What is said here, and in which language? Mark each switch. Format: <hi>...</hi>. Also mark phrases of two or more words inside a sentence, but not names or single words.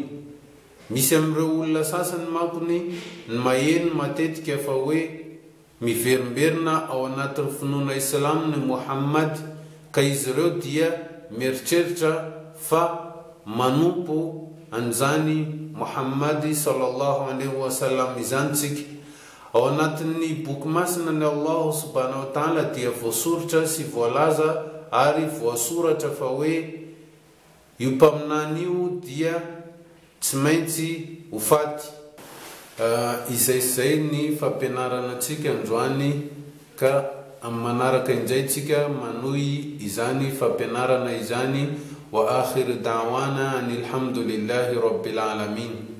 <mg>Misy amin'ireo olona sasany makony ny maheno matetika fa hoe miverimberina ao anatin'ny finoana Islam ny Muhammad, ka izy ireo dia mieritreritra fa manompo an'izany Muhammad</mg> <ar>صلى الله عليه وسلم</ar> <mg>izany tsika. Ao anatin'ny boky masina ny Allah</mg> <ar>سبحانه وتعالى</ar> <mg>dia voasoratra sy voalaza ary voasoratra fa hoe io mpaminany io dia tsy maintsy ho faty. Izay ny fampianarana tsika androany, ka amin'ny manaraka indray tsika manohy izany fampianarana izany.</mg> <ar>وآخر دعوانا أن الحمد لله رب العالمين.</ar>